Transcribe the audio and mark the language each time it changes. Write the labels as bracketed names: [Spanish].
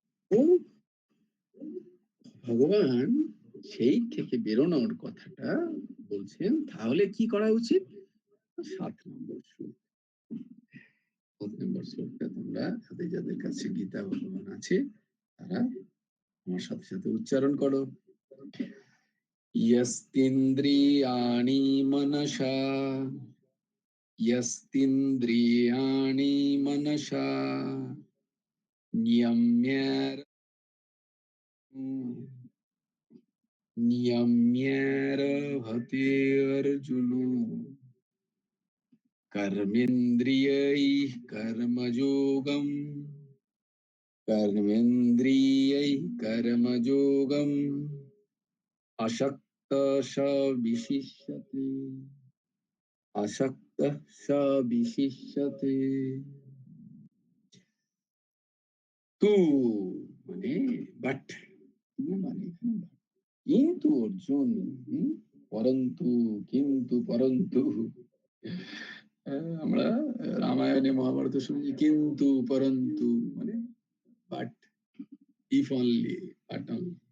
[Bangla] ও ভগবান সেই থেকে বেরোনোর কথাটা বলছেন। তাহলে কি করা উচিত? 7 নম্বর শ্লোক, 7 নম্বর শ্লোকটা তোমরা যাদের যাদের কাছে গীতা ভগবান আছে, তারা আমার সাথে সাথে উচ্চারণ করো। [Sanskrit] यस्तिन्द्रियाणि मनसा, यस्तिन्द्रियाणि मनसा नियम्य नियम्यरभते अर्जुन कर्मेन्द्रियैः कर्मयोगम्, कर्मेन्द्रियैः कर्मयोगम् अशक्तः स विशिष्यते, अशक्तः स विशिष्यते। [Bangla] তু মানে বাট, মানে কিন্তু অর্জুন, পরন্তু, কিন্তু পরন্তু, আমরা রামায়ণে মহাভারতে শুনি কিন্তু পরন্তু, মানে but, if only, but only.